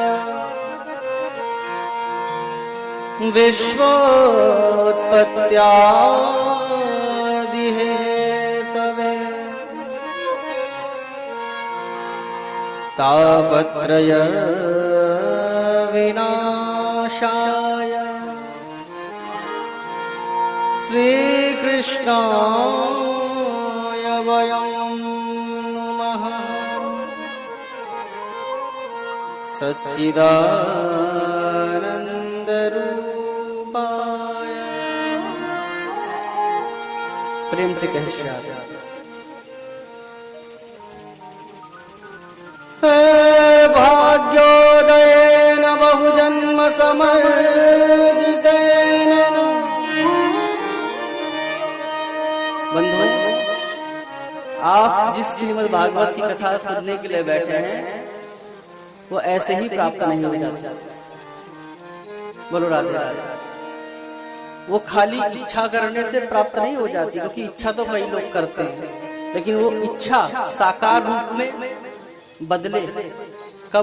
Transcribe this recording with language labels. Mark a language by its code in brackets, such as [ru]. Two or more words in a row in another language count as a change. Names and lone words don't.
[sa] विश्वोत्पत्त्यादि हेतवे तापत्रय विनाशाय श्रीकृष्णाय वयं नमः। सच्चिदानंद रूपाय। [hi] प्रेम से कह श्याम [sa] भाग्योदयेन बहुजन्म समर्जितेन। [hi] बंधुओं, आप जिस श्रीमद् भागवत की कथा सुनने के लिए बैठे हैं वो ऐसे ही प्राप्त नहीं हो जाती। बोलो राधे राधे। वो खाली इच्छा करने से प्राप्त नहीं हो जाती, क्योंकि इच्छा तो कई लोग करते हैं, लेकिन वो इच्छा साकार रूप में बदले कब?